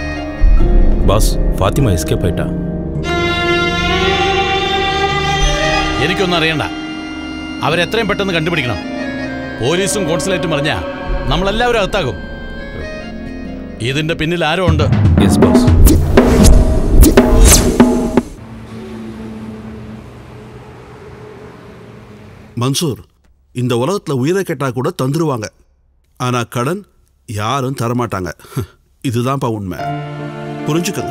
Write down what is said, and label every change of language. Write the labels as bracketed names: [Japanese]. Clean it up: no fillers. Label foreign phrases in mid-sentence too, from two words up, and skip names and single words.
[Tamil] பாஸ், ஃபாத்திமா எஸ்கேப் ஆயிட்டா. [Malayalam] എനിക്കൊന്നും അറിയണ്ട. അവരെത്രയും പെട്ടെന്ന് കണ്ടുപിടിക്കണം. പോലീസും കോൺസുലേറ്റും പറഞ്ഞാ നമ്മളെല്ലാവരും അകത്താകും. ഇതിന്റെ പിന്നിൽ ആരോ ഉണ്ട്. [Tamil] மன்சூர், இந்த உலகத்தில் உயிரை கேட்டால் கூட தந்துருவாங்க. ஆனால் கடன் யாரும் தரமாட்டாங்க. இதுதான்ப்பா உண்மை, புரிஞ்சுக்கங்க.